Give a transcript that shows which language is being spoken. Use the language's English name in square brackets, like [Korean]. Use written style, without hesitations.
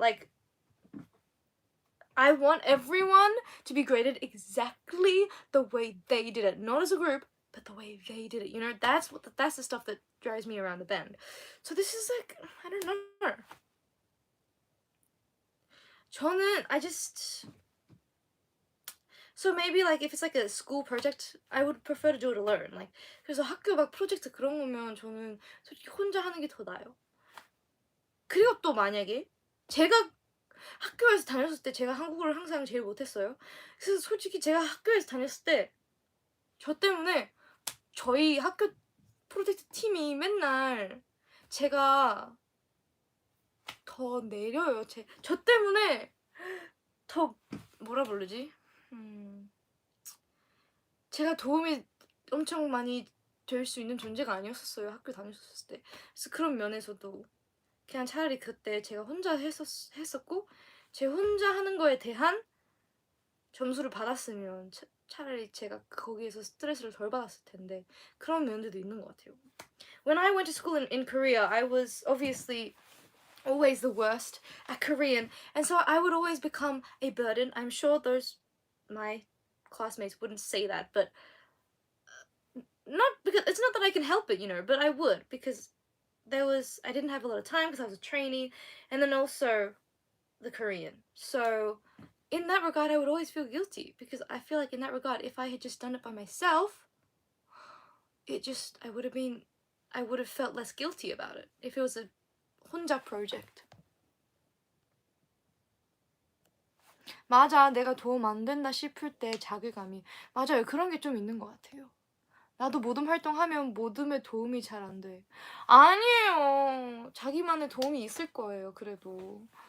[English] Like I want everyone to be graded exactly the way they did it, not as a group, but the way they did it. You know, that's the stuff that drives me around the bend. So this is like, I don't know. [Korean] 저는 [English] So maybe like if it's like a school project, I would prefer to do it alone. Like [Korean] 그래서 학교 막 프로젝트 그런 거면 저는 솔직히 혼자 하는 게 더 나아요. 그리고 또 만약에 제가 학교에서 다녔을 때 제가 한국어를 항상 제일 못했어요. 그래서 솔직히 제가 학교에서 다녔을 때 저 때문에 저희 학교 프로젝트 팀이 맨날 제가 더 내려요. 저 때문에 더 뭐라 부르지? 제가 도움이 엄청 많이 될 수 있는 존재가 아니었었어요. 학교 다녔었을 때. 그래서 그런 면에서도 그냥 차라리 그때 제가 혼자 했었고 제 혼자 하는 거에 대한 점수를 받았으면 차라리 제가 거기에서 스트레스를 덜 받았을 텐데 그런 면들도 있는 것 같아요. [English] When I went to school in Korea, I was obviously always the worst at Korean, and so I would always become a burden. I'm sure my classmates wouldn't say that, but not because it's not that I can help it, but I would because I didn't have a lot of time because I was a trainee, and then also the Korean. So in that regard, I would always feel guilty because I feel like in that regard, if I had just done it by myself, I would have felt less guilty about it if it was a [Korean] 혼자 [English] project. [Korean] 맞아, 내가 도움 안 된다 싶을 때 자괴감이 맞아요. 그런 게 좀 있는 것 같아요. 나도 모듬 활동하면 모듬에 도움이 잘 안 돼. 아니에요. 자기만의 도움이 있을 거예요. 그래도.